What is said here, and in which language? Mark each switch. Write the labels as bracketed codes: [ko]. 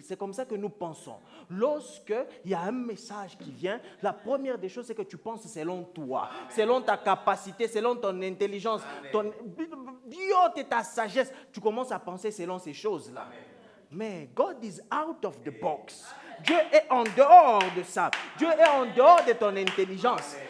[fr] C'est comme ça que nous pensons. Lorsque il y a un message qui vient, la première des choses, c'est que tu penses selon toi, selon ta capacité, selon ton intelligence, ton et ta sagesse. Tu commences à penser selon ces choses-là. [en] Mais God is out of the box. [fr] Dieu est en dehors de ça. Dieu est en dehors de ton intelligence.